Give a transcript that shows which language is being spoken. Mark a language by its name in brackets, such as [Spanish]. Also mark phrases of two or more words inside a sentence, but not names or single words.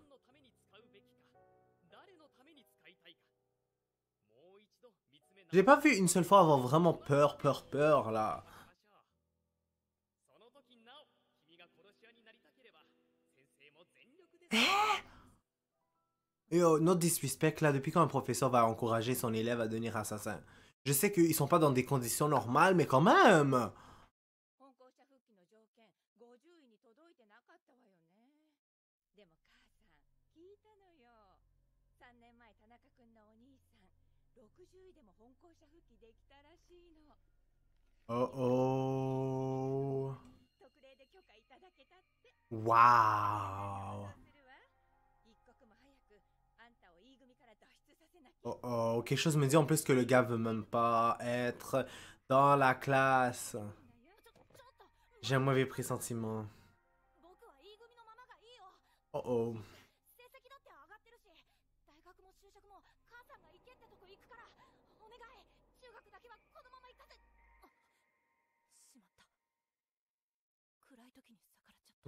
[French] Je l'ai pas vu une seule fois avoir vraiment peur, là. Et oh, [English] not disrespect [French] là, depuis quand un professeur va encourager son élève à devenir assassin? Je sais qu'ils sont pas dans des conditions normales, mais quand même! [Japanese] 本校舎復帰の条件50位に届いてなかったわよね。でも母さん聞いたのよ。3年前田中君のお兄さん60位でも本校舎復帰できたらしいの。 Oh oh. 特例で許可いただけたって。 Waouh. そうするわ。一刻も早くあんたを E 組から脱出させなきゃ。 Oh oh. [French] Quelque chose me dit en plus que le gars veut même pas être dans la classe. J'ai un mauvais pressentiment. [Japanese] 僕は E 組のままがいいよ。 Oh oh. 成績だって上がってるし、大学も就職も母さんが行けってとこ行くから、お願い。中学だけはこのまま行かせ。あ、しまった。暗い時に逆らっちゃった。